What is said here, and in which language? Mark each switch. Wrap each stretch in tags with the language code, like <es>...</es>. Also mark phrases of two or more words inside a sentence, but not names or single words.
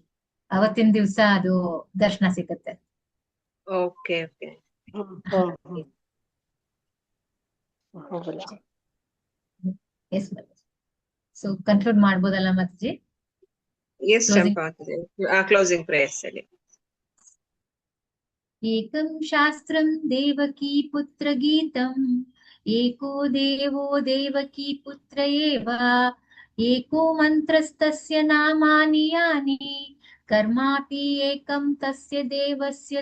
<kn>ಅವತ್ತಿನ ದಿವಸ ಅದು ದರ್ಶನ ಸಿಗುತ್ತೆ. ಓಕೆ. ಎಸ್ ಮಾತಾಜಿ. ಸೊ ಕನ್ಕ್ಲೂಡ್ ಮಾಡ್ಬೋದಲ್ಲ ಮಾತಾಜಿ? ಎಸ್ ಚಂಪಾ ಮಾತಾಜಿ.</kn> <en>closing prayers</en> <kn>ಅಲ್ಲಿ</kn> <sa>ಏಕಂ ಶಾಸ್ತ್ರಂ ದೇವಕೀ ಪುತ್ರ ಗೀತಂ एको देवो देवकी पुत्र एव एको मन्त्रस्तस्य नामानि यानि कर्मापि एकं तस्य देवस्य</sa>